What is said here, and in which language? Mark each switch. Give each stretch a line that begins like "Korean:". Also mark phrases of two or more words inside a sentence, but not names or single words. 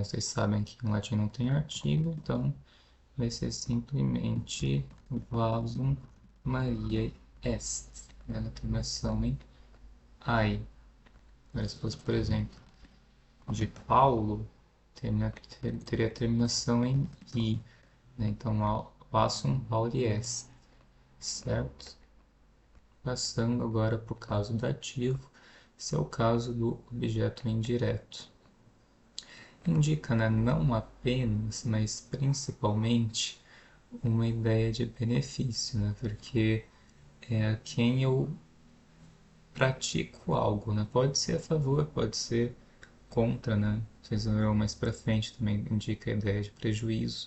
Portuguese: Vocês sabem que em latim não tem artigo, então vai ser simplesmente
Latin: vaso Maria est,
Portuguese: né? Na terminação em ai. Mas se fosse, por exemplo, de Paulo, teria a terminação em i, né? Então,
Latin: vasum Pauli est,
Portuguese: certo? Passando agora para o caso dativo, esse é o caso do objeto indireto. Indica, né, não apenas, mas principalmente uma ideia de benefício, né, porque é a quem eu pratico algo, né, pode ser a favor, pode ser contra, né, vocês vão ver mais para frente também indica a ideia de prejuízo.